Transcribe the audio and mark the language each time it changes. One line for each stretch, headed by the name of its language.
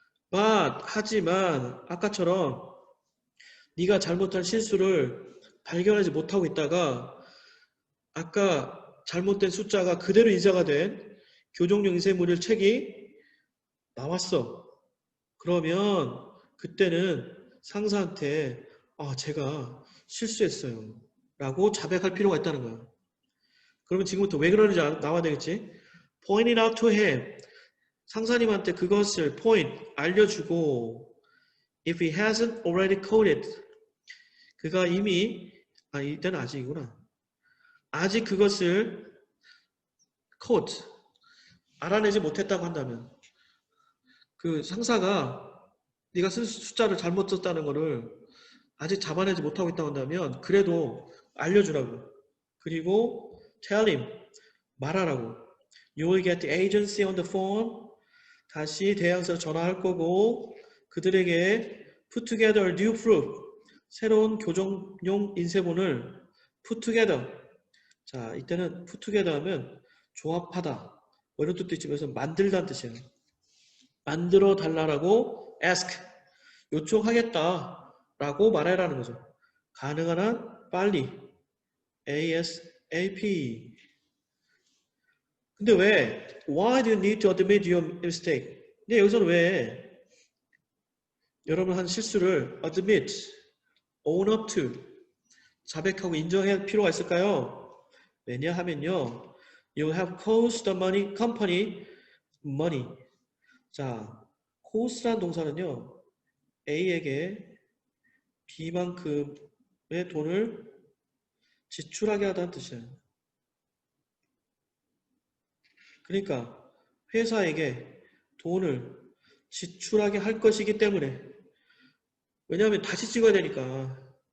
Korean: But, 하지만 아까처럼 네가 잘못한 실수를 발견하지 못하고 있다가 아까 잘못된 숫자가 그대로 인쇄가 된 교정용 인쇄물을 책이 나왔어. 그러면 그때는 상사한테 아, 제가 실수했어요 라고 자백할 필요가 있다는 거야. 그러면 지금부터 왜 그러는지 나와야 되겠지?
English: Point it out to him.
Korean: 상사님한테 그것을
English: point,
Korean: 알려주고
English: If he hasn't already caught it,
Korean: 그가 이미 이때는 아직이구나. 아직 그것을 caught 알아내지 못했다고 한다면 그 상사가 네가 쓴 숫자를 잘못 썼다는 거를 아직 잡아내지 못하고 있다고 한다면 그래도 알려주라고. 그리고
English: tell him
Korean: 말하라고.
English: You will get the agency on the phone.
Korean: 다시 대항사로 전화할 거고 그들에게
English: put together a new proof.
Korean: 새로운 교정용 인쇄본을 put together. 자, 이때는 put together 하면 조합하다. 뭐 이런 뜻도 있지만 만들다는 뜻이에요. 만들어 달라고 ask. 요청하겠다라고 말해라는 거죠. 가능한 한 빨리. ASAP. 근데 왜?
English: Why do you need to admit your mistake?
Korean: 근데 여기서는 왜 여러분 한 실수를 admit, own up to 자백하고 인정할 필요가 있을까요? 왜냐하면요,
English: you have caused the money company money.
Korean: 자, cause란 동사는요, A에게 B만큼의 돈을 지출하게 하다는 뜻이에요. 그러니까 회사에게 돈을 지출하게 할 것이기 때문에 왜냐하면 다시 찍어야 되니까.